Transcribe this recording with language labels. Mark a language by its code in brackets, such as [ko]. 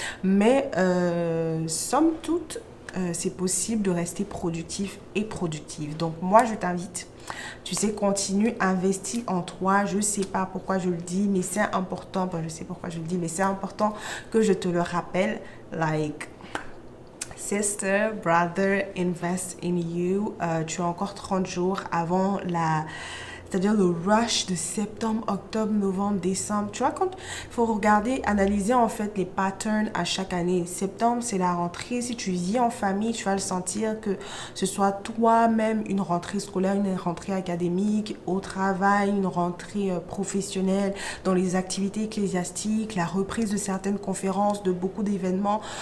[fr] Mais somme toute, c'est possible de rester productif et productive. Donc moi, je t'invite. Tu sais, continue, investis en toi. Je ne sais pas pourquoi je le dis, mais c'est important. Bon, je sais pourquoi je le dis, mais c'est important que je te le rappelle. [en] Like, sister, brother, invest in you. [fr] Tu as encore 30 jours avant c'est-à-dire le rush de septembre, octobre, novembre, décembre. Tu vois, quand il faut regarder, analyser en fait les patterns à chaque année. Septembre, c'est la rentrée. Si tu vis en famille, tu vas le sentir que ce soit toi-même une rentrée scolaire, une rentrée académique, au travail, une rentrée professionnelle, dans les activités ecclésiastiques, la reprise de certaines conférences, de beaucoup d'événements.